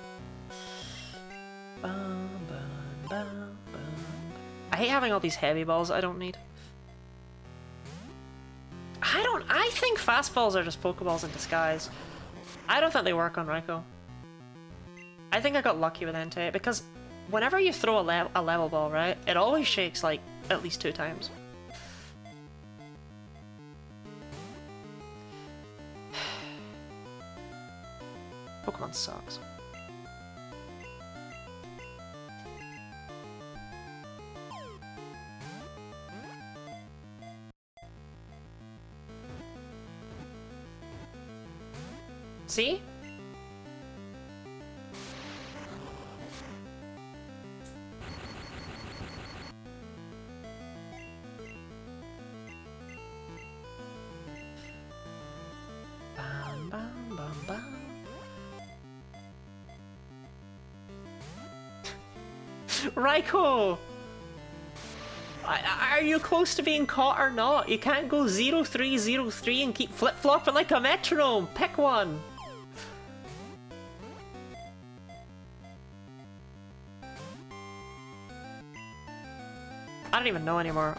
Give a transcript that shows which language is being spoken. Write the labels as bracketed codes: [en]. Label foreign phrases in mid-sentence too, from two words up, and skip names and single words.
[en] Bum, bum, bum, bum. I hate having all these heavy balls I don't need. I think fastballs are just Pokeballs in disguise. I don't think they work on Raikou. I think I got lucky with Entei, because whenever you throw a level ball, right, it always shakes like at least 2 times. Pokemon sucks. See? Bam, bam, bam, bam. Raikou! Are you close to being caught or not? You can't go 0-3-0-3 and keep flip-flopping like a metronome! Pick one! I don't even know anymore.